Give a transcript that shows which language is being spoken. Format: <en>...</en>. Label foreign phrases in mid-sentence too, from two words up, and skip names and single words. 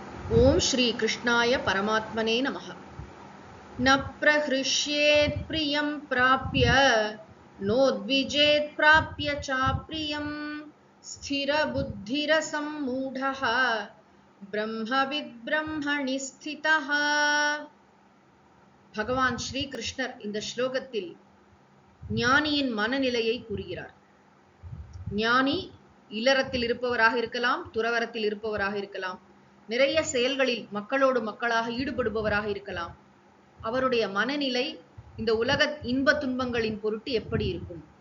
<sa>ओम श्री कृष्णाय परमात्मने नमः। न प्रहृष्येत् प्रियं प्राप्य नोद्विजेत् प्राप्य चाप्रियं स्थिरबुद्धिरसम्मूढः ब्रह्मविद् ब्रह्मणि स्थितः।</sa> <ta>भगवान श्री कृष्णர் இந்த ஸ்லோகத்தில் ஞானியின் மனநிலையை கூறுகிறார். ஞானி இல்லறத்தில் இருப்பவராக இருக்கலாம், துறவரத்தில் இருப்பவராக இருக்கலாம், நிறைய செயல்களில் மக்களோடு மக்களாக ஈடுபடுபவராக இருக்கலாம். அவருடைய மனநிலை இந்த உலக இன்ப துன்பங்களின் பொருட்டு எப்படி இருக்கும்?</ta>